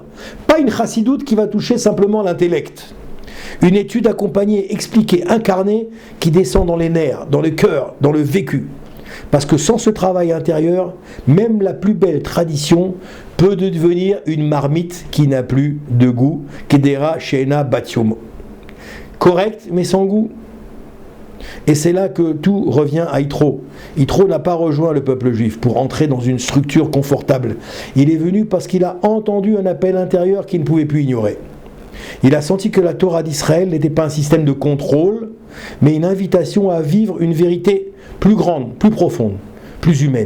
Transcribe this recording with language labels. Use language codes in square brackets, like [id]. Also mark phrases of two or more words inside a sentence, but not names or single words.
[fr] Pas une chassidoute qui va toucher simplement l'intellect. Une étude accompagnée, expliquée, incarnée, qui descend dans les nerfs, dans le cœur, dans le vécu. Parce que sans ce travail intérieur, même la plus belle tradition peut devenir une marmite qui n'a plus de goût. [he] קדירה שאינה בת יומה. [fr] Correct, mais sans goût. Et c'est là que tout revient à Yitro. Yitro n'a pas rejoint le peuple juif pour entrer dans une structure confortable. Il est venu parce qu'il a entendu un appel intérieur qu'il ne pouvait plus ignorer. Il a senti que la Torah d'Israël n'était pas un système de contrôle, mais une invitation à vivre une vérité plus grande, plus profonde, plus humaine.